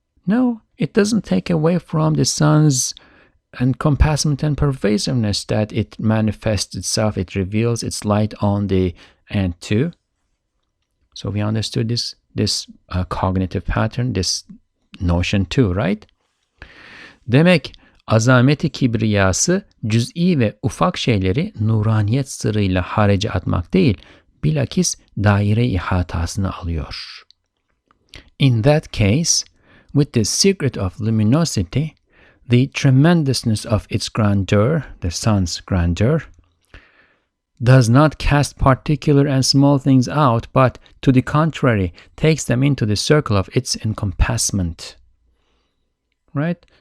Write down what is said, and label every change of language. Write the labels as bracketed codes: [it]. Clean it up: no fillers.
[en] No, it doesn't take away from the sun's encompassment and pervasiveness that it manifests itself, it reveals its light on the end too. So we understood this cognitive pattern, this notion too, right? [tr] Demek azameti kibriyası cüz'i ve ufak şeyleri nuraniyet sırrıyla harece atmak değil, bilakis daire-i ihatasını alıyor. [en] In that case, with the secret of luminosity, the tremendousness of its grandeur, the sun's grandeur, does not cast particular and small things out, but to the contrary, takes them into the circle of its encompassment. Right?